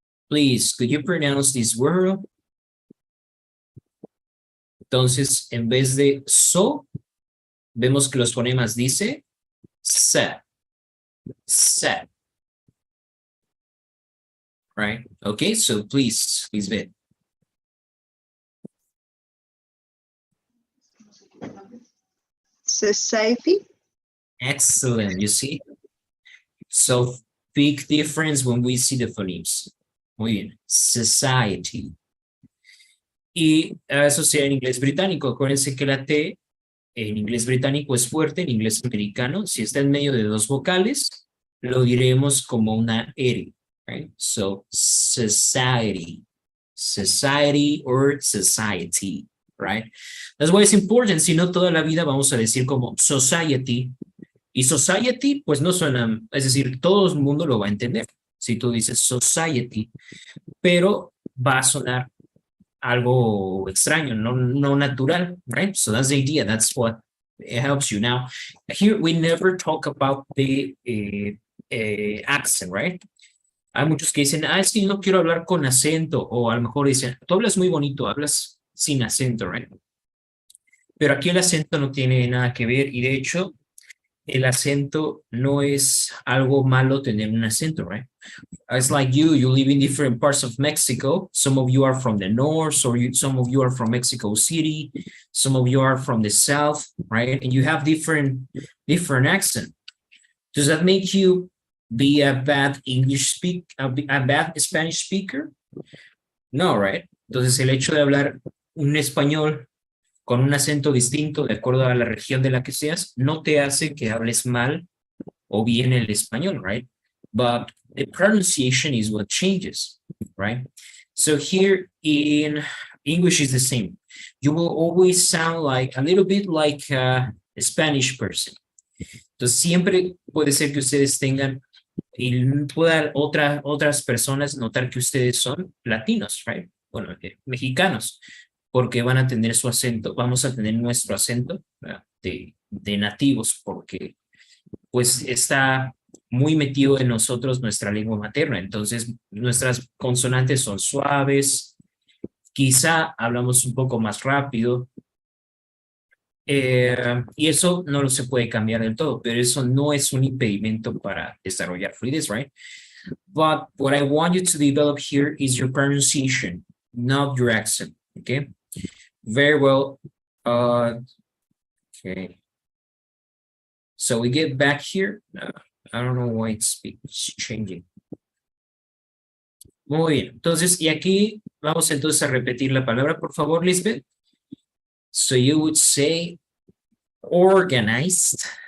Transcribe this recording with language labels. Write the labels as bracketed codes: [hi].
[en] Please, could you pronounce this word? [es] Entonces, en vez de so, vemos que los fonemas dice se, se. [en] Right? Okay, so please vet. Society. Excellent, you see? So, big difference when we see the phonemes. [es] Muy bien, society. Y sociedad en inglés británico. Acuérdense que la T en inglés británico es fuerte, en inglés americano, si está en medio de dos vocales, lo diremos como una R, right? [en] So, society, society or society, right? That's why it's important, [es] si no toda la vida vamos a decir como society, y society, pues no suena, es decir, todo el mundo lo va a entender, si tú dices society, pero va a sonar algo extraño, no natural, right? [en] So that's the idea. That's what it helps you. Now, here we never talk about the accent, right? [es] Hay muchos que dicen, es que no quiero hablar con acento, o a lo mejor dicen, tú hablas muy bonito, hablas sin acento, right? Pero aquí el acento no tiene nada que ver, y de hecho, el acento no es algo malo tener un acento, right? [en] It's like you live in different parts of Mexico. Some of you are from the north, or some of you are from Mexico City. Some of you are from the south, right? And you have different accent. Does that make you be a bad a bad Spanish speaker? No, right? [es] Entonces el hecho de hablar un español con un acento distinto de acuerdo a la región de la que seas, no te hace que hables mal o bien el español, right? [en] But the pronunciation is what changes, right? So here in English is the same. You will always sound like a little bit like a Spanish person. [es] Entonces siempre puede ser que ustedes tengan y puedan otras personas notar que ustedes son latinos, right? Bueno, mexicanos, porque van a tener su acento, vamos a tener nuestro acento de nativos, porque pues está muy metido en nosotros nuestra lengua materna. Entonces, nuestras consonantes son suaves, quizá hablamos un poco más rápido, y eso no lo se puede cambiar del todo, pero eso no es un impedimento para desarrollar fluidez, right? [en] But what I want you to develop here is your pronunciation, not your accent, okay? Very well. Okay. So we get back here. I don't know why it's changing. [es] Muy bien. Entonces, y aquí vamos entonces a repetir la palabra, por favor, Lisbeth. [en] So you would say organized.